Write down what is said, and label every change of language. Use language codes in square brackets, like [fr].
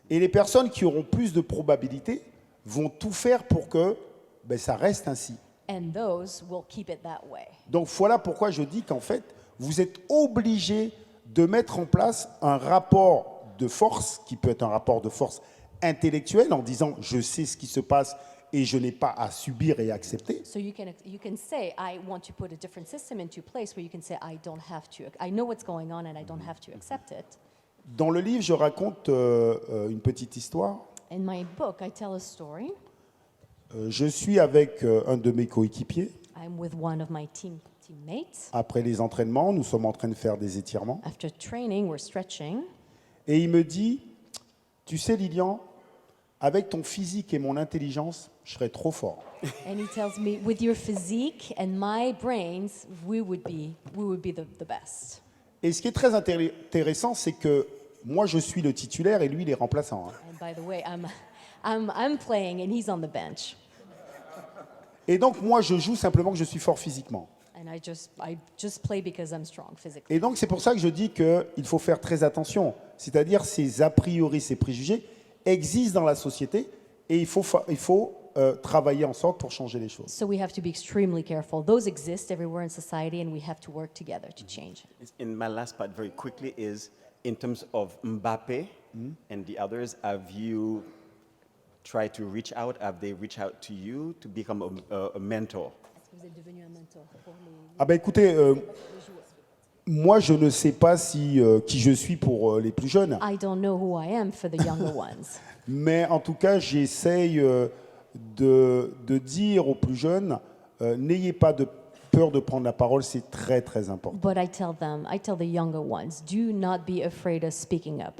[fr] Et les personnes qui auront plus de probabilités vont tout faire pour que ça reste ainsi. [en] And those will keep it that way. [fr] Donc voilà pourquoi je dis qu'en fait, vous êtes obligé de mettre en place un rapport de force, qui peut être un rapport de force intellectuel, en disant je sais ce qui se passe et je n'ai pas à subir et accepter. [en] So you can say, I want to put a different system into place where you can say, I know what's going on and I don't have to accept it. [fr] Dans le livre, je raconte une petite histoire. [en] In my book, I tell a story. [fr] Je suis avec un de mes coéquipiers. [en] I'm with one of my teammates. [fr] Après les entraînements, nous sommes en train de faire des étirements. [en] After training, we're stretching. [fr] Et il me dit, tu sais Lilian, avec ton physique et mon intelligence, je serais trop fort. [en] And he tells me, with your physique and my brains, we would be the best. [fr] Et ce qui est très intéressant, c'est que moi, je suis le titulaire et lui, il est remplaçant. [en] And by the way, I'm playing and he's on the bench. [fr] Et donc, moi, je joue simplement que je suis fort physiquement. [en] And I just play because I'm strong physically. [fr] Et donc, c'est pour ça que je dis qu'il faut faire très attention. C'est-à-dire, ces a priori, ces préjugés existent dans la société et il faut travailler ensemble pour changer les choses. [en] So we have to be extremely careful. Those exist everywhere in society and we have to work together to change it. In my last part, very quickly, is in terms of Mbappe and the others, have you tried to reach out? Have they reached out to you to become a mentor? [fr] Est-ce que vous êtes devenu un mentor pour les Ah ben écoutez, moi, je ne sais pas qui je suis pour les plus jeunes. [en] I don't know who I am for the younger ones. [fr] Mais en tout cas, j'essaye de dire aux plus jeunes, n'ayez pas de peur de prendre la parole, c'est très très important. [en] But I tell the younger ones, do not be afraid of speaking up.